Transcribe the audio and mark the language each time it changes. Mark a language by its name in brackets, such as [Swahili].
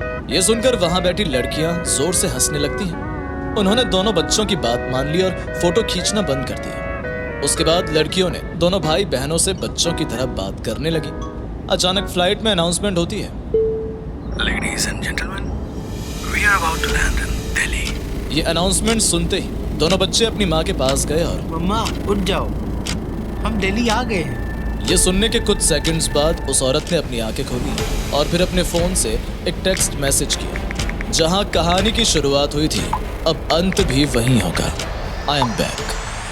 [Hindi] ये सुनकर वहां बैठी लड़कियां जोर से हंसने लगती हैं। उन्होंने दोनों बच्चों की बात मान ली और फोटो खींचना बंद कर दिया। उसके बाद लड़कियों ने दोनों भाई बहनों से बच्चों की तरह बात करने लगी। अचानक फ्लाइट में अनाउंसमेंट होती है, [English] Ladies and gentlemen, we are about to land in Delhi. [Hindi] ये अनाउंसमेंट सुनते ही दोनों बच्चे अपनी माँ के पास गए और मम्मा उठ जाओ, हम दिल्ली आ गए हैं। ये सुनने के कुछ सेकंड्स बाद उस औरत ने अपनी आंखें खोली और फिर अपने फोन से एक टेक्स्ट मैसेज किया। जहां कहानी की शुरुआत हुई थी, अब अंत भी वहीं होगा। [English] I am back.